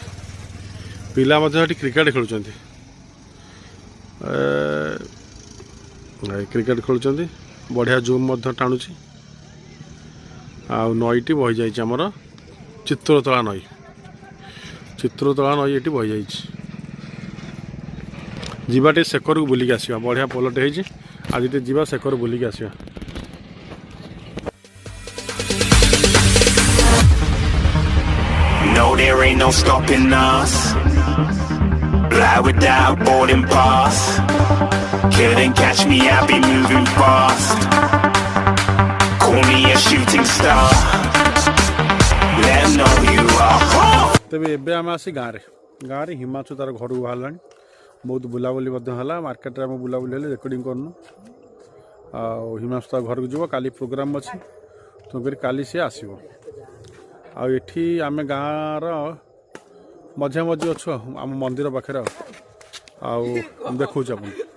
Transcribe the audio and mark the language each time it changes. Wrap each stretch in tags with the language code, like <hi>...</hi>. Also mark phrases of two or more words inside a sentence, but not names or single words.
<or>ପିଲା ମଧ୍ୟ ଏଠି କ୍ରିକେଟ୍ ଖେଳୁଛନ୍ତି। ବଢ଼ିଆ ଜୁମ୍ ମଧ୍ୟ ଟାଣୁଛି। ଆଉ ନଈଟି ବହିଯାଇଛି ଆମର ଚିତ୍ରତୋଳା ନଈ ଏଠି ବହିଯାଇଛି। ଯିବା ଟିକେ ସେକରକୁ ବୁଲିକି ଆସିବା। ବଢ଼ିଆ ପୋଲଟେ ହେଇଛି। ଆଜି ଟିକେ ଯିବା ସେକର ବୁଲିକି ଆସିବା।</or> <en>No, there ain't no stopping us. Fly without boarding pass. Couldn't catch me, I'll be moving fast. Call me a shooting star. Let 'em know you are.</en> <or>ତେବେ ଏବେ ଆମେ ଆସି ଗାଁରେ ହିମାଂଶୁ ତାର ଘରକୁ ବାହାରିଲାଣି। ବହୁତ ବୁଲାବୁଲି ମଧ୍ୟ ହେଲା। ମାର୍କେଟରେ ଆମେ ବୁଲାବୁଲି ହେଲେ ରେକର୍ଡ଼ିଂ କରୁନୁ। ଆଉ ହିମାଂଶୁ ତା ଘରକୁ ଯିବ। କାଲି ପ୍ରୋଗ୍ରାମ୍ ଅଛି, ତେଣୁକରି କାଲି ସିଏ ଆସିବ। ଆଉ ଏଠି ଆମେ ଗାଁର ମଝିଆ ମଝି ଅଛୁ ଆମ ମନ୍ଦିର ପାଖରେ ଆଉ ଦେଖାଉଛି ଆପଣ।</or>